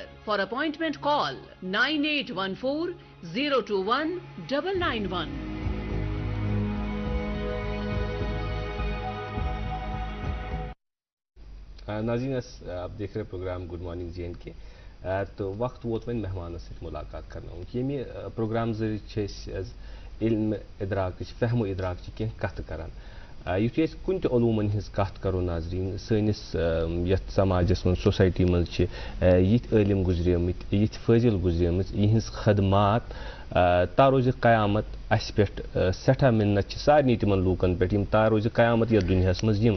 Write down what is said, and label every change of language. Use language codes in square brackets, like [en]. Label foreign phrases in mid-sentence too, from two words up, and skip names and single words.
[en] For appointment call 9814-021-991. [ur] ناظرین آپ دیکھ رہے پروگرام گڈ مارننگ JNK. [ks] تو وقت ووت وۄنۍ مہمانس سۭتۍ ملاقات کرناوُن. ییٚمہِ پروگرام ذٔریعہِ چھِ أسۍ علم ادراک فہم و ادراک کینٛہہ کتھ کران. یُتھُے أسۍ کُنہِ تہِ علوٗمن ہٕنٛز کتھ کرو ناظریٖن, سٲنِس یتھ سماجس منٛز سوسایٹی منٛز چھِ یِتھۍ عٲلم گُزریمٕتۍ, یِتھۍ فٲضِل گُزریمٕژ, یِہٕنٛز خدمات تا روزِ قیامت اَسہِ پٮ۪ٹھ سٮ۪ٹھاہ مِنت چھِ سارنٕے تِمن لوٗکن پٮ۪ٹھ یِم تا روزِ قیامت یتھ دُنیاہس منٛز یِوان.